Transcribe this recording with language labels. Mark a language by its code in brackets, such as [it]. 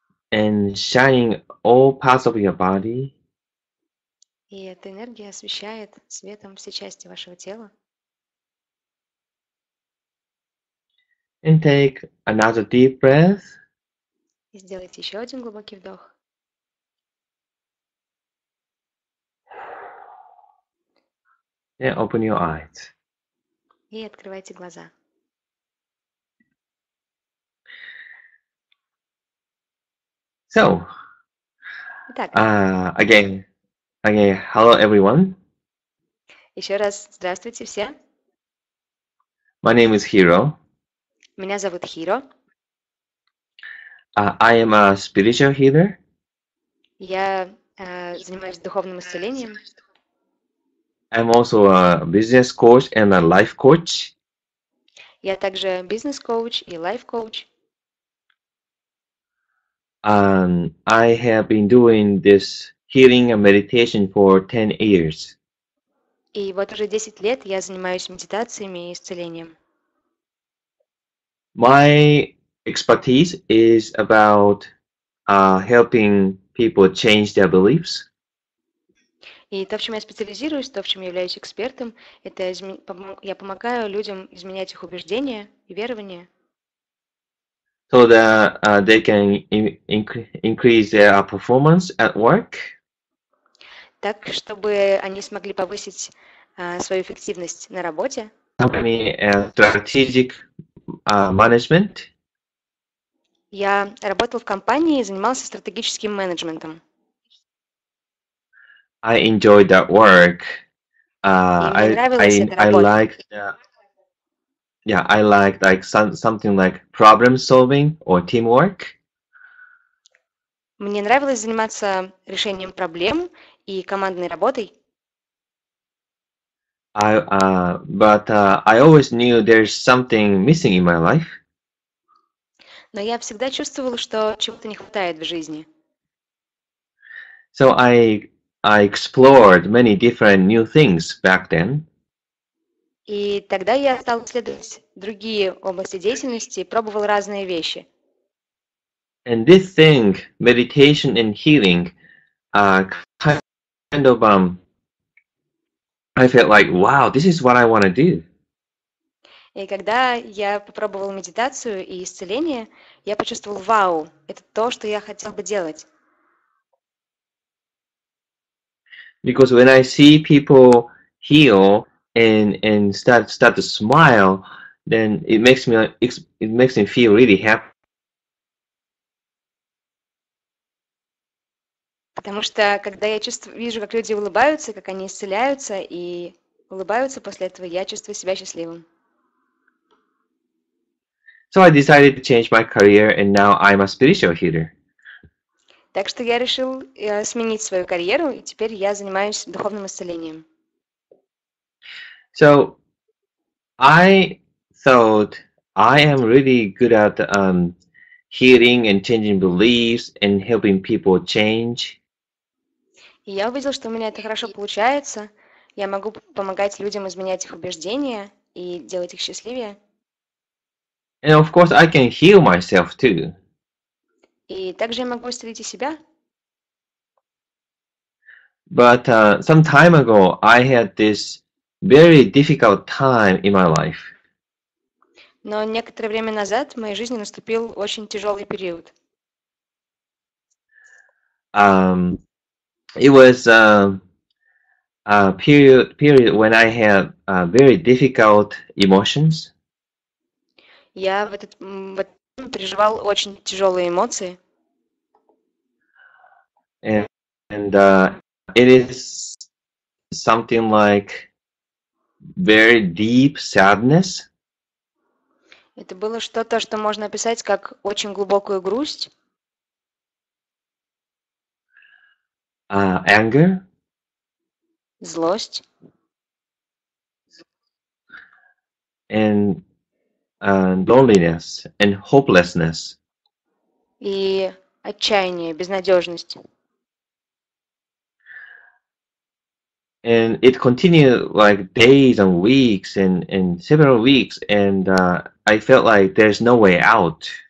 [en] And shining all parts of your body. [ru] И эта энергия освещает светом все части вашего тела. [en] And take another deep breath. [ru] И сделайте еще один глубокий вдох. [en] Then open your eyes. [ru] И открывайте глаза. [en] So, [ru] Итак, [en] Again, hello everyone. [ru] еще раз здравствуйте все. [en] My name is Hiro. [ru] Меня зовут Хиро. [en] I am a spiritual healer. [ru] Я занимаюсь духовным исцелением. [en] I'm also a business coach and a life coach. [ru] Я также бизнес-коуч и лайф-коуч. [en] I have been doing this healing and meditation for 10 years. [ru] И вот уже 10 лет я занимаюсь медитациями и исцелением. [en] My expertise is about helping people change their beliefs. [ru] И то, в чем я специализируюсь, то, в чем я являюсь экспертом, это я помогаю людям изменять их убеждения и верования, [en] So that they can increase their performance at work. [ru] так, чтобы они смогли повысить свою эффективность на работе. [en] Company and strategic management. [ru] Я работал в компании и занимался стратегическим менеджментом. [en] I enjoyed that work. [ru] И мне нравилась эта [en] I [ru] работа. [en] like I like something like problem solving or teamwork. [ru] Мне нравилось заниматься решением проблем и командной работой. [en] But I always knew there's something missing in my life. [ru] Но я всегда чувствовала, что чего-то не хватает в жизни. [en] So I explored many different new things back then. [ru] И тогда я стала исследовать другие области деятельности и пробовал разные вещи. [en] And this thing, meditation and healing, kind of I felt like, wow, this is what I want to do. [ru] И когда я попробовала медитацию и исцеление, я почувствовал, вау, это то, что я хотел бы делать. [en] Because when I see people heal and start to smile, then it makes me feel really happy. [ru] Потому что когда я вижу, как люди улыбаются, как они исцеляются и улыбаются после этого, я чувствую себя счастливым. [en] So I decided to change my career, and now I'm a spiritual healer. [ru] Так что я решил сменить свою карьеру, и теперь я занимаюсь духовным исцелением. [en] So I thought I am really good at healing and changing beliefs and helping people change. [ru] И я увидел, что у меня это хорошо получается. Я могу помогать людям изменять их убеждения и делать их счастливее. [en] And of course, I can heal myself too. [ru] И также я могу исцелить и себя. [en] But some time ago, I had this very difficult time in my life. [ru] Но некоторое время назад в моей жизни наступил очень тяжелый период. [en] It was a period when I had very difficult emotions. [ru] Я в этот момент переживал очень тяжелые эмоции. [en] And it is something like very deep sadness. [ru] Это было что-то, что можно описать как очень глубокую грусть, [en] Anger, [ru] злость [en] and loneliness and hopelessness. [ru] и отчаяние, безнадежность. [en] And it continued like days and weeks and several weeks, and I felt like there's no way out.